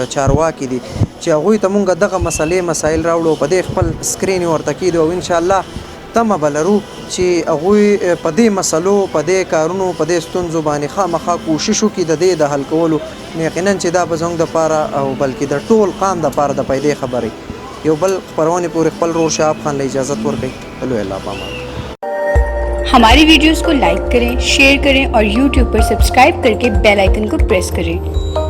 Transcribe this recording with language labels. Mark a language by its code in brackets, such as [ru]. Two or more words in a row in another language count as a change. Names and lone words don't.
[ps] چارواکي دي چې هغوی ته مونږ دغه مسلې مسایل راوړو په دې خپل سکرین ورته کیږي او انشاءالله تمه به لرو چې هغوی په دې مسلو په دې کارونو په دې ستونزو باندې خامخا کوشش وکړي د دې د حل کولو یقینا چې دا به زموږ دپاره او بلکې د ټول قام دپاره د پیدې خبرې یو بل خپرونې پورې خپل ورور شهاب خان له اجازت ورکوي لوی الله پامان [ur] ہماری ویڈیوز کو لائک کریں شیئر کریں اور یوٹیوب پر سبسکرائب کر کے [en] bell icon [ur] کو پریس کریں